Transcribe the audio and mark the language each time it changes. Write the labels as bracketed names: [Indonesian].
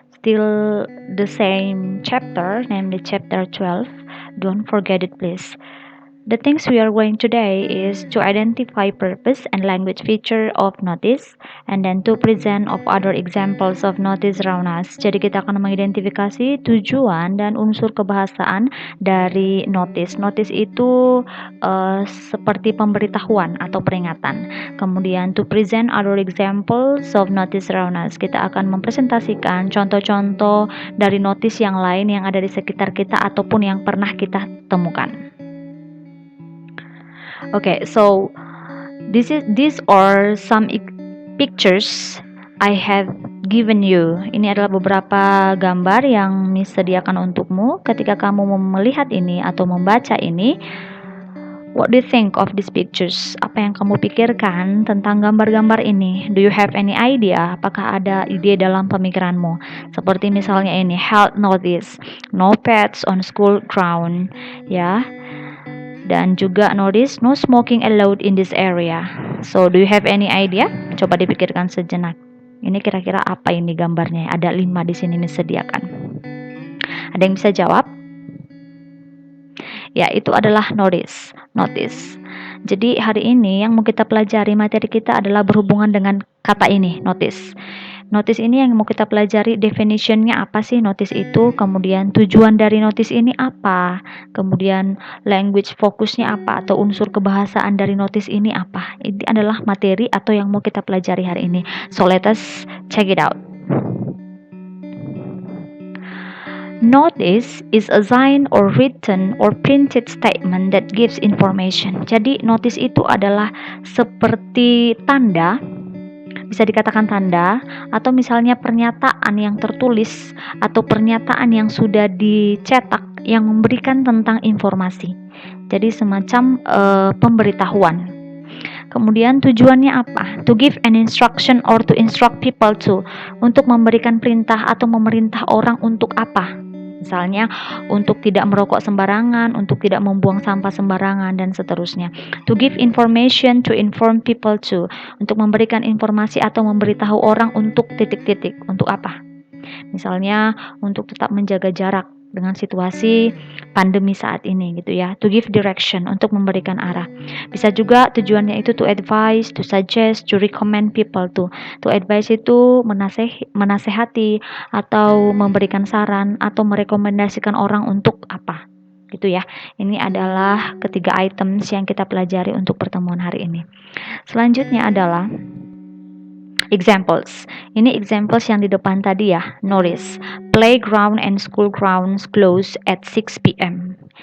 [English] Still the same chapter, namely chapter 12. Don't forget it please. The things we are going today is to identify purpose and language feature of notice and then to present of other examples of notice around us. [Indonesian] Jadi kita akan mengidentifikasi tujuan dan unsur kebahasaan dari notice. Notice itu seperti pemberitahuan atau peringatan. Kemudian [English] to present other examples of notice around us. [Indonesian] Kita akan mempresentasikan contoh-contoh dari notice yang lain yang ada di sekitar kita ataupun yang pernah kita temukan. [English] Okay, so these are some pictures I have given you. [Indonesian] Ini adalah beberapa gambar yang disediakan untukmu. Ketika kamu melihat ini atau membaca ini, [English] what do you think of these pictures? [Indonesian] Apa yang kamu pikirkan tentang gambar-gambar ini? [English] Do you have any idea? [Indonesian] Apakah ada ide dalam pemikiranmu? Seperti misalnya ini, health notice, [English] no pets on school ground, [Indonesian] ya. Dan juga [English] notice no smoking allowed in this area. So do you have any idea? [Indonesian] Coba dipikirkan sejenak. Ini kira-kira apa ini gambarnya? Ada 5 di sini disediakan. Ada yang bisa jawab? Ya, itu adalah notice. Jadi hari ini yang mau kita pelajari materi kita adalah berhubungan dengan kata ini, notice. Notice ini yang mau kita pelajari definitionnya apa sih notice itu, kemudian tujuan dari notice ini apa, kemudian language fokusnya apa atau unsur kebahasaan dari notice ini apa. Ini adalah materi atau yang mau kita pelajari hari ini. [English] So let us check it out. Notice is a sign or written or printed statement that gives information. [Indonesian] Jadi notice itu adalah seperti tanda, bisa dikatakan tanda, atau misalnya pernyataan yang tertulis atau pernyataan yang sudah dicetak yang memberikan tentang informasi. Jadi semacam pemberitahuan. Kemudian tujuannya apa? [English] To give an instruction or to instruct people to. [Indonesian] Untuk memberikan perintah atau memerintah orang untuk apa? Misalnya untuk tidak merokok sembarangan, untuk tidak membuang sampah sembarangan, dan seterusnya. [English] To give information, to inform people to. [Indonesian] Untuk memberikan informasi atau memberitahu orang untuk titik-titik. Untuk apa? Misalnya untuk tetap menjaga jarak dengan situasi pandemi saat ini gitu ya. [English] To give direction, [Indonesian] untuk memberikan arah. Bisa juga tujuannya itu [English] to advise, to suggest, to recommend people to. [Indonesian] To advise itu menasehati atau memberikan saran atau merekomendasikan orang untuk apa gitu ya. Ini adalah ketiga items yang kita pelajari untuk pertemuan hari ini. Selanjutnya adalah examples. Ini examples yang di depan tadi ya. [English] Notice, playground and school grounds close at 6 p.m.